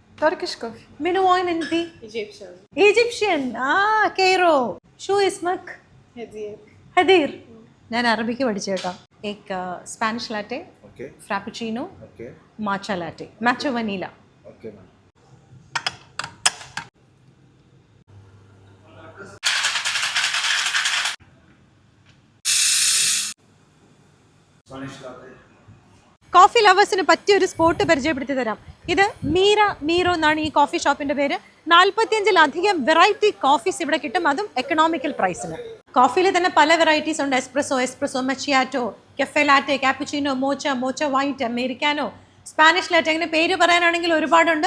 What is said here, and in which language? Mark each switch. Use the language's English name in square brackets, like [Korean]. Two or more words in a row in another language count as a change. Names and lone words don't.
[English] Turkish coffee. [Arabic] من وين انت؟ [English] Egyptian. [Arabic] Egyptian. كايرو. شو اسمك؟ هدية. هدير. [Malayalam] ഞാൻ അറബിക്ക് പഠിച്ചു കേട്ടോ. [English] एक Spanish latte, Okay. फ्रापुचिनो, Okay. matcha latte, matcha vanilla. Okay, ma'am. Spanish latte. coffee lovers [Malayalam] പറ്റിയ ഒരു സ്പോട്ട് പരിചയപ്പെടുത്തി തരാം. ഇത് മീറോ എന്നാണ് ഈ [English] coffee shop [Malayalam] പേര്. 45-ലധികം [English] variety coffees [Malayalam] ഇവിടെ കിട്ടും, അതും [English] economical price. [Malayalam] കോഫിയിൽ തന്നെ പല വെറൈറ്റീസ് ഉണ്ട്. എസ്പ്രസോ, മച്ചിയാറ്റോ, കഫേ ലാറ്റെ, കാപ്പുച്ചിനോ, മോച്ച വൈറ്റ്, അമേരിക്കാനോ, സ്പാനിഷ് ലാറ്റെ, അങ്ങനെ പേര് പറയാനാണെങ്കിൽ ഒരുപാടുണ്ട്.